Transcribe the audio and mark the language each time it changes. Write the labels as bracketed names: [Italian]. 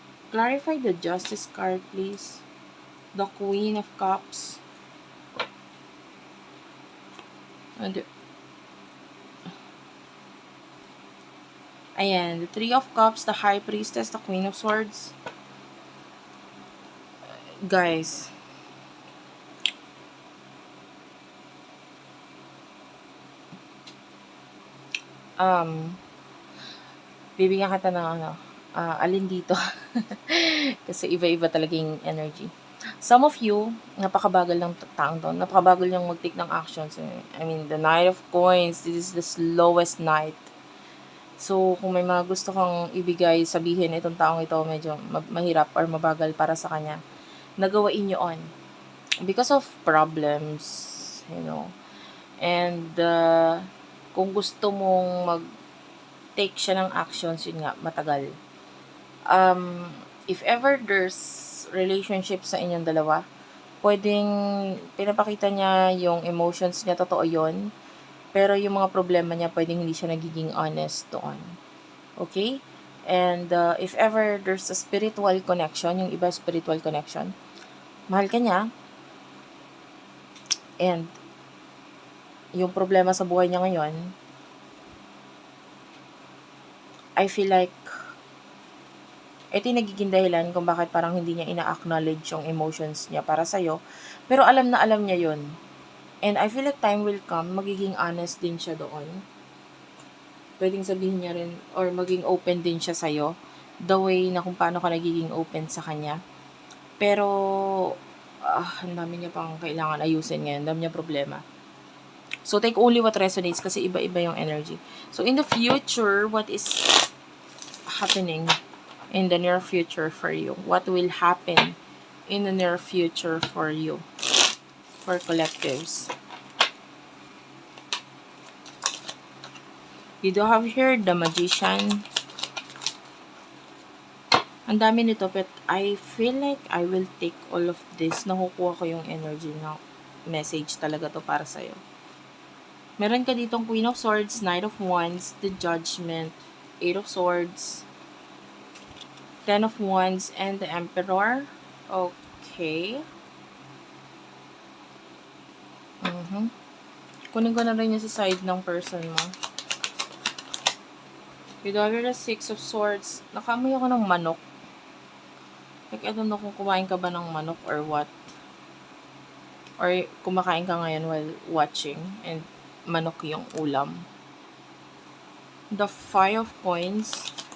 [English] Clarify the Justice card, please. The Queen of Cups. And ayan, the Three of Cups, the High Priestess, the Queen of Swords. [Filipino] Guys, bibigyan kita ng alin dito. Kasi iba-iba talaga yung energy. [English] Some of you, [Filipino] napakabagal ng taong to. Napakabagal yung mag-take ng actions. [English] I mean, the Knight of Coins, this is the slowest knight. [Filipino] So, kung may mga gusto kang ibigay, sabihin, itong taong ito medyo mahirap or mabagal para sa kanya, nagawain nyo on. [English] Because of problems, you know. [Filipino] And, kung gusto mong mag-take siya ng actions, yun nga, matagal. [English] If ever there's relationship [Filipino] sa inyong dalawa, pwedeng pinapakita niya yung emotions niya, totoo yun. Pero yung mga problema niya, pwedeng hindi siya nagiging honest doon. Okay? [English] And if ever there's a spiritual connection, [Filipino] yung iba spiritual connection, mahal ka niya, and yung problema sa buhay niya ngayon, [English] I feel like [Filipino] ito yung nagiging dahilan kung bakit parang hindi niya ina-acknowledge yung emotions niya para sa'yo. Pero alam na alam niya yun. [English] And I feel like time will come, [Filipino] magiging honest din siya doon. Pwedeng sabihin niya rin, or maging open din siya sa'yo. [English] The way [Filipino] na kung paano ka nagiging open sa kanya. Pero, ang dami niya pang kailangan ayusin ngayon. Ang dami niya problema. [English] So, take only what resonates [Filipino] kasi iba-iba yung energy. [English] So, in the future, what is happening in the near future for you? What will happen in the near future for you? For collectives. You do have here the Magician. [Filipino] Ang dami nito, [English] but I feel like I will take all of this. [Filipino] Nakukuha ko yung energy na message talaga to para sa'yo. Meron ka ditong Queen of Swords, Knight of Wands, the Judgment, Eight of Swords, Ten of Wands, and the Emperor. Okay. Kunin ko na rin yung sa side ng person mo. [English] You do have the Six of Swords. [Filipino] Nakamoy ako ng manok. [English] Like, I don't know [Filipino] kung kumain ka ba ng manok [English] or what. [Filipino] Or kumakain ka ngayon [English] while watching [Filipino] and manok yung ulam. [English] The Five of Coins.